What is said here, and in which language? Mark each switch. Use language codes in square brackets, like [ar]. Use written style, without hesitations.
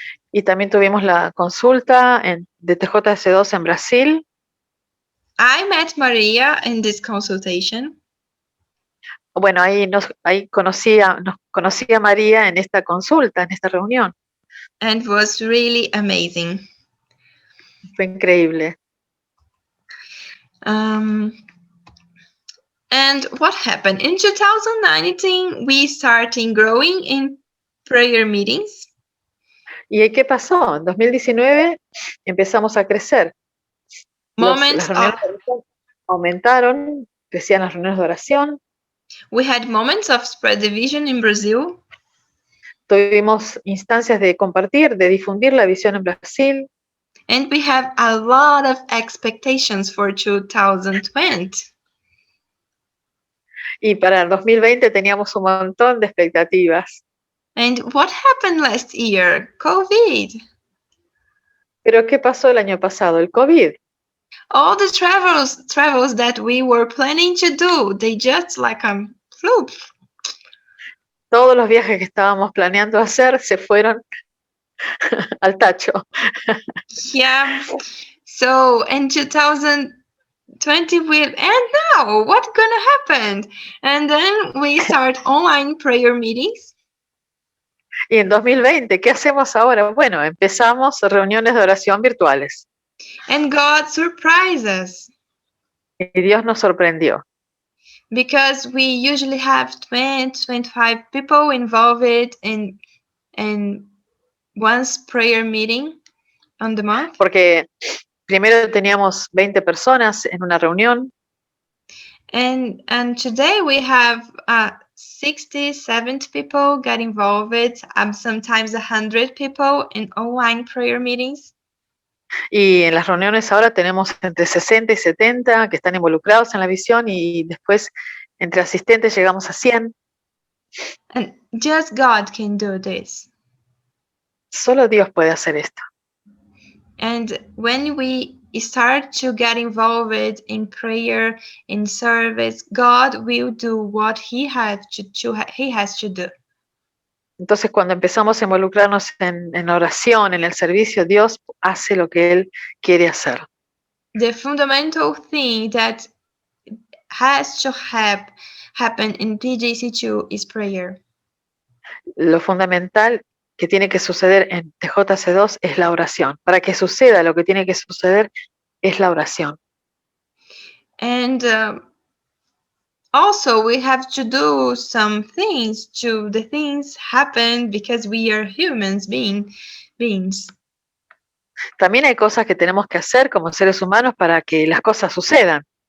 [es] Y también tuvimos la consulta de TJC2 en Brasil. [en] I met Maria in this consultation. [es] Bueno, ahí conocí a María en esta consulta, en esta reunión. [en] And it was really amazing. [es] Fue increíble. [en] And what happened? In 2019, we started growing in prayer meetings. [es] ¿Y qué pasó? En 2019 empezamos a crecer. Las reuniones de oración aumentaron, crecían las reuniones de oración. [en] We had moments of spread the vision in Brazil. [es] tuvimos instancias de compartir, de difundir la visión en Brasil. [en] And we have a lot of expectations for 2020. [es] Y para el 2020 teníamos un montón de expectativas. [en] And what happened last year? COVID. [es] Pero ¿qué pasó el año pasado? El COVID. [en] All the travels that we were planning to do, they just like flew. [es] Todos los viajes que estábamos planeando hacer se fueron al tacho. [en] Yeah. So in 2020 and now what's gonna happen? And then we start online prayer meetings. [es] Y en 2020, ¿qué hacemos ahora? Bueno, empezamos reuniones de oración virtuales. [en] And God surprised us. [es] Y Dios nos sorprendió. [en] Because we usually have 20, 25 people involved in one's prayer meeting on the month. [es] Porque primero teníamos 20 personas en una reunión. [en] And today we have 60, 70 people get involved, sometimes 100 people in online prayer meetings. [es] Y en las reuniones ahora tenemos entre 60 y 70 que están involucrados en la visión y después entre asistentes llegamos a 100. [en] And just God can do this. [es] Solo Dios puede hacer esto. [en] And when we start to get involved in prayer, in service, God will do what He has to do. [es] Entonces, cuando empezamos a involucrarnos en oración, en el servicio, Dios hace lo que Él quiere hacer. [en] The fundamental thing that has to happen in TJC2 is prayer. [es] Lo fundamental que tiene que suceder en TJC2 es la oración. Para que suceda lo que tiene que suceder es la oración. [en] And also we have to do some things to the things happen because we are humans beings. [es] También hay cosas que tenemos que hacer como seres humanos para que las cosas sucedan.